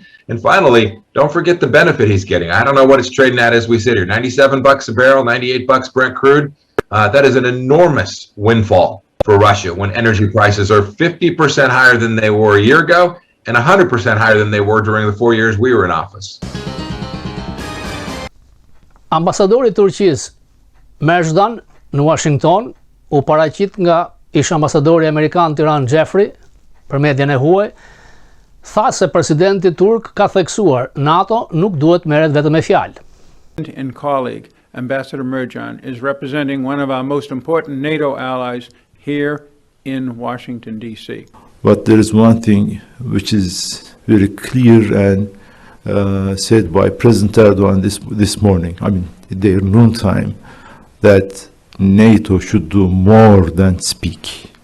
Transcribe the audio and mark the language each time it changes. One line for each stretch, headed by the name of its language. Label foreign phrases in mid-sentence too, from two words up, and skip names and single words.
English: And finally, don't forget the benefit he's getting. I don't know what it's trading at as we sit here. $97 a barrel, $98 Brent crude. That is an enormous windfall for Russia when energy prices are 50% higher than they were a year ago and 100% higher than they were during the 4 years we were in office.
Albanian: Ambasadori i Turqisë Merjan në Washington u paraqit nga ish ambasadori amerikan Tirane Jeffrey për median e huaj, tha se presidenti turk ka theksuar NATO nuk duhet merret vetëm me fjalë.
English: And colleague, Ambassador Merjan, is representing one of our most important NATO allies here in Washington, D.C. But there is one thing which is very clear and said by President Erdogan this morning, their noontime, that NATO should do more than speak.